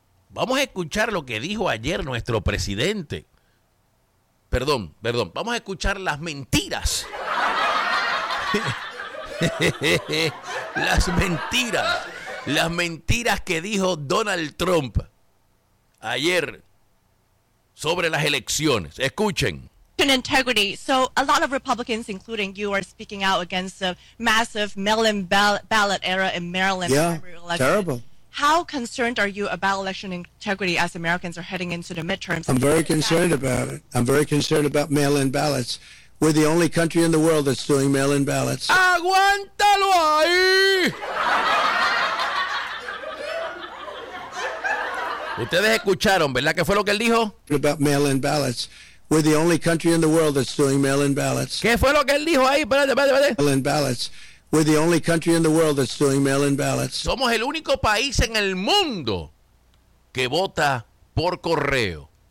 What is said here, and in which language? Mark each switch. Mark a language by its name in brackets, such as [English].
[Spanish] Vamos a escuchar lo que dijo ayer nuestro presidente. Perdón. Vamos a escuchar las mentiras. Las mentiras que dijo Donald Trump ayer sobre las elecciones. Escuchen. [English] Integrity. So a lot of Republicans, including you, are speaking out against the massive mail-in ballot error in Maryland. Yeah, terrible. How concerned are you about election integrity as Americans are heading into the midterms? I'm very concerned about it. I'm very concerned about mail-in ballots. We're the only country in the world that's doing mail-in ballots. [Spanish] ¡Aguántalo ahí! ¿Ustedes escucharon, verdad, qué fue lo que él dijo? [English] About mail-in ballots. We're the only country in the world that's doing mail-in ballots. [Spanish] ¿Qué fue lo que él dijo ahí? Espérate. [English] Mail-in ballots. We're the only country in the world that's doing mail-in ballots. [Spanish] Somos el único país en el mundo que vota por correo.